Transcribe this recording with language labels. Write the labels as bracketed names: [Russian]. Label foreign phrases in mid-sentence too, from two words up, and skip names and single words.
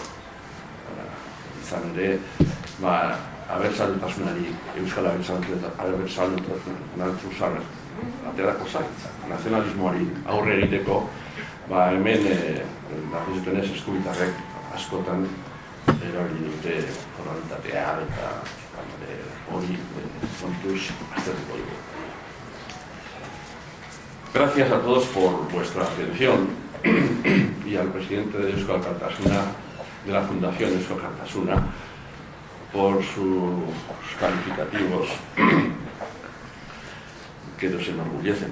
[Basque] Izan ere, abertzaletasunari, euskal abertzaletasunari aterako zaitza. Nazionalismoari aurre egiteko, hemen nahizutenez eskubitarrek askotan erabili dute formalitatea eta hori kontuz aztertuko dugu. [Spanish] Gracias a todos por vuestra atención y al presidente de Eusko Alkartasuna, de la Fundación Eusko Alkartasuna, por sus calificativos que nos enorgullecen.